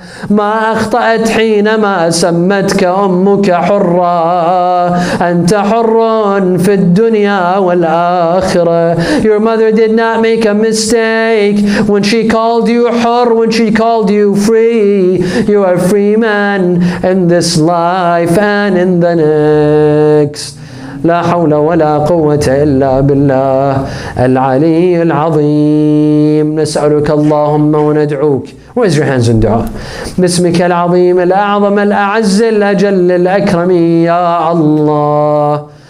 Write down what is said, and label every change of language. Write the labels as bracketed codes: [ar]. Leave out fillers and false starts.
[ar] ما أخطأت حينما سمتك أمك حرا أنت حر في الدنيا والآخرة. [en] Your mother did not make a mistake when she called you hur, when she called you free. You are free man in this life and in the next. [ar] لا حول ولا قوة إلا بالله العلي العظيم. نسألك اللهم وندعوك. [en] Raise your hands in dua. [ar] باسمك العظيم الأعظم الأعز الأجل الأكرم يا الله.